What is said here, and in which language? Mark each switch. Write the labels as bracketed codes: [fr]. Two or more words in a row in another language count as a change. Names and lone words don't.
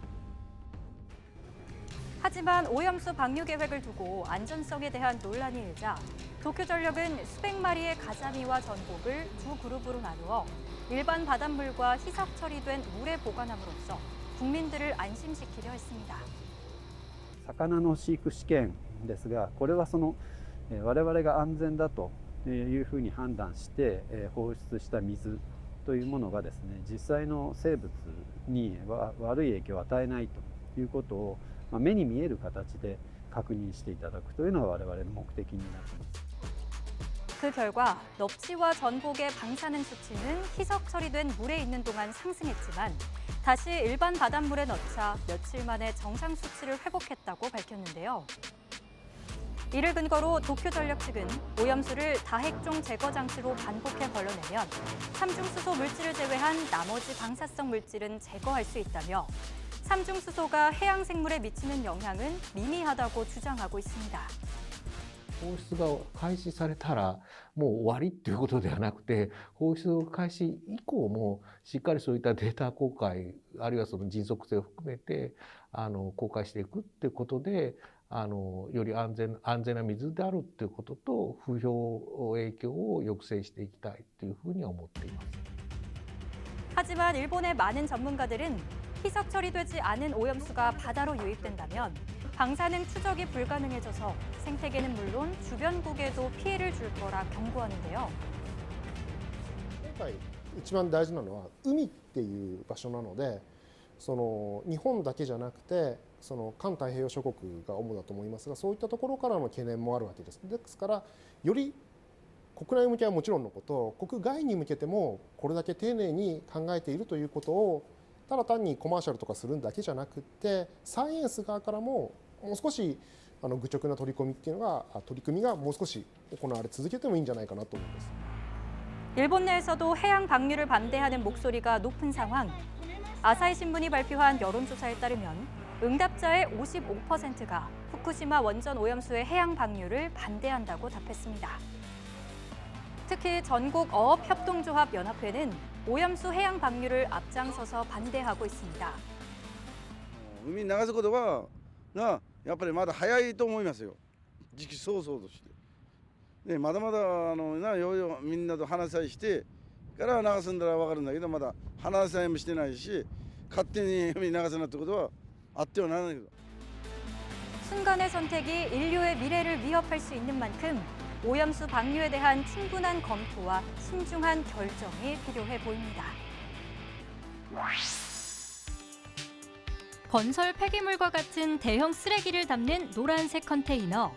[ko] 하지만 오염수 방류 계획을 두고 안전성에 대한 논란이 일자 도쿄전력은 수백 마리의 가자미와 전복을 두 그룹으로 나누어 일반 바닷물과 희석 처리된 물에 보관함으로써 국민들을 안심시키려 했습니다. [ja] 魚の飼育試験ですが、これは我々が安全だというふうに判断して放出した水というものがですね、実際の生物に悪い影響を与えないということを目に見える形で確認していただくというのが我々の目的になっています。 [ko] 그 결과 넙치와 전복의 방사능 수치는 희석 처리된 물에 있는 동안 상승했지만 다시 일반 바닷물에 넣자 며칠 만에 정상 수치를 회복했다고 밝혔는데요. 이를 근거로 도쿄전력 측은 오염수를 다핵종 제거 장치로 반복해 걸러내면 삼중수소 물질을 제외한 나머지 방사성 물질은 제거할 수 있다며 삼중수소가 해양 생물에 미치는 영향은 미미하다고 주장하고 있습니다. [ja] 放出が開始されたらもう終わりっていうことではなくて、放出開始以降もしっかりそういったデータ公開、あるいはその迅速性を含めて公開していくっていうことで、より安全な水であるっていうことと風評影響を抑制していきたいというふうに思っています。 [ko] 하지만 일본의 많은 전문가들은 희석 처리되지 않은 오염수가 바다로 유입된다면 방사능 추적이 불가능해져서 생태계는 물론 주변국에도 피해를 줄 거라 경고하는데요. [ja] 今回一番大事なのは海っていう場所なので、日本だけじゃなくて環太平洋諸国が主だと思いますが、そういったところからの懸念もあるわけです。ですからより国内向けはもちろんのこと、国外に向けてもこれだけ丁寧に考えているということをただ単にコマーシャルとかするだけじゃなくってサイエンス側からももう少し愚直な取り組みがもう少し行われ続けてもいいんじゃないかなと思います。 [ko] 일본 내에서도 해양 방류를 반대하는 목소리가 높은 상황. 아사히 신문이 발표한 여론조사에 따르면 응답자의 55%가 후쿠시마 원전 오염수의 해양 방류를 반대한다고 답했습니다. 특히 전국 어업협동조합 연합회는 오염수 해양 방류를 앞장서서 반대하고 있습니다. [ja] 海に流すことはやっぱりまだ早いと思いますよ。時期尚早として。まだまだみんなと話し合いしてから流すんだら分かるんだけど、まだ話し合いもしてないし、勝手に海に流すなってことはあってはならないけど。 [ko] 순간의 선택이 인류의 미래를 위협할 수 있는 만큼 오염수 방류에 대한 충분한 검토와 신중한 결정이 필요해 보입니다. 건설 폐기물과 같은 대형 쓰레기를 담는 노란색 컨테이너.